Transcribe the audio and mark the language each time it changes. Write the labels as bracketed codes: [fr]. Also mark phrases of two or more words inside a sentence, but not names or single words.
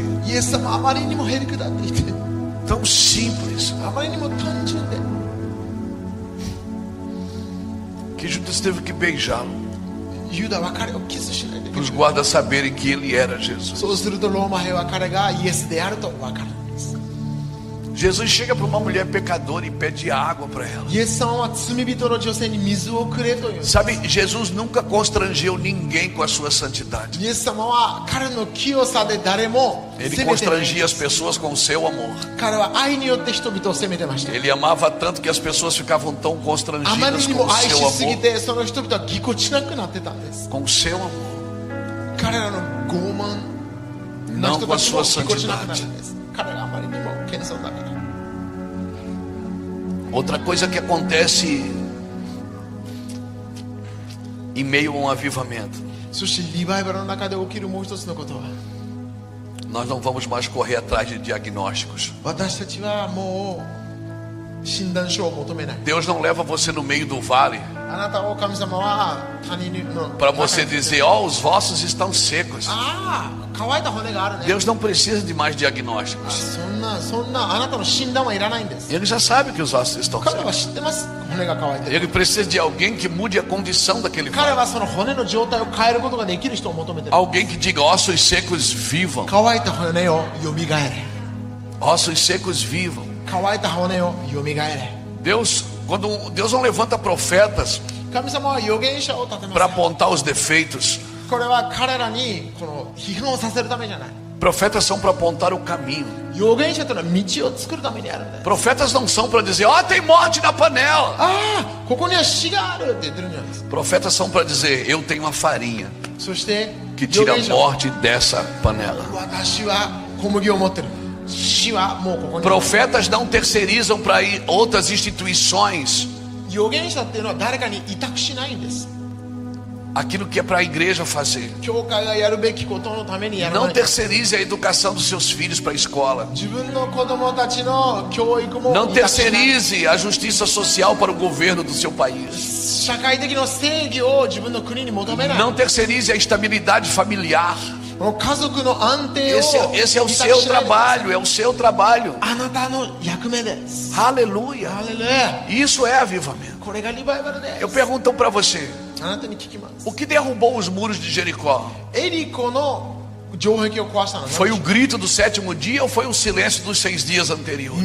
[ja] イエス様あまりにもへりくだっていて [pt] tão simples, [ja] あまりにも単純で [pt] que Judas teve que beijá-lo [ja] ユダは彼をキスしないといけ [pt] para [ja] な [pt] os [ja] い [pt] guardas saberem que ele era Jesus. [ja] そうするとローマ兵は彼がイエスであると分かるんです [pt] Jesus chega para uma mulher pecadora e pede água para ela. [ja] イエス様は罪人の女性に水をくれという [pt] Sabe, Jesus nunca constrangeu ninguém com a sua santidade. [ja] イエス様は彼の清さで誰も [pt] Ele [ja] 責めてない [pt] constrangia as pessoas com o seu amor. [ja] 彼は愛によって人々を責めてました [pt] Ele amava tanto que as pessoas ficavam tão [ja] あまり [pt] constrangidas [ja] に [pt] com o [ja] も愛 [pt] seu [ja] しすぎ [pt] amor. [ja] てその人々はぎこちなくなってたんです [pt] Com o seu amor. [ja] 彼らの傲慢な [pt] Não [ja] 人 [pt] com [ja] た [pt] a [ja] ち [pt] sua [ja] もぎこちなくな [pt] santidade. [ja] るんです彼らあまりにも謙遜だから [pt] Outra coisa que acontece em meio a um avivamento. [ja] そしてリバイバルの中で起きるもう一つのことは [pt] Nós não vamos mais correr atrás de diagnósticos. [ja] 私たちはもう診断書を求めない [pt] Deus não leva você no meio do vale [ja] あなたを神様は谷の [pt] para você dizer, ó, os vossos estão secos. [ja] ああ乾いた骨があるね [pt] Deus não precisa de mais diagnósticos. [ja] そんなあなたの診断はいらないんです [pt] Ele já sabe que os ossos estão [ja] 彼は [pt] secos. [ja] 知ってます骨が乾いてる [pt] Ele precisa de alguém que mude a condição daquele [ja] 彼 [pt] vale. [ja] はその骨の状態を変えることができる人を求めてる [pt] Alguém que diga, ossos secos vivam. [ja] 乾いた骨をよみがえれ [pt] Ossos secos vivam. [ja] 乾いた骨をよみがえれ [pt] Quando Deus não levanta profetas [ja] 神様は預言者を立てま [pt] para [ja] す [pt] apontar os defeitos. [ja] これは彼らにこの批判をさせるためじゃない [pt] Profetas são para apontar o caminho. [ja] 預言者というのは道を作るためにあるんだよ [pt] Profetas não são para dizer, ó, tem morte na panela. [ja] ああここには死があるって言ってるんじゃないですか [pt] Profetas são para dizer, eu tenho uma farinha [ja] そして [pt] que [ja] 預 [pt] tira a [ja] 言者は [pt] morte dessa panela. [ja] 私は小麦を持ってる死はもうここに [pt] Profetas não terceirizam para outras instituições [ja] 預言者っていうのは誰かに委託しないんです [pt] aquilo que é para a igreja fazer. [ja] 教会がやるべきことのためにやらな [pt] Não [ja] い [pt] terceirize a educação dos seus filhos para a escola. [ja] 自分の子供たちの教育も [pt] Não [ja] 委託しない [pt] terceirize a justiça social para o governo do seu país. [ja] 社会的の正義を自分の国に求めない。 [pt] Não terceirize a estabilidade familiar. [ja] この家族の安定を [pt] Esse é o [ja] 委託 [pt] seu [ja] しないでください。 [pt] trabalho, é o seu trabalho. [ja] あなたの役目です。 [pt] Aleluia. [ja] ハレルヤ。 [pt] Isso é avivamento. [ja] これがリバイバルです。 [pt] Eu pergunto para você, [ja] あなたに聞きます。 [pt] o que derrubou os muros de Jericó? [ja] エリコの城壁を壊したのは [pt] Foi o grito do sétimo dia ou foi o silêncio dos 6 dias anteriores?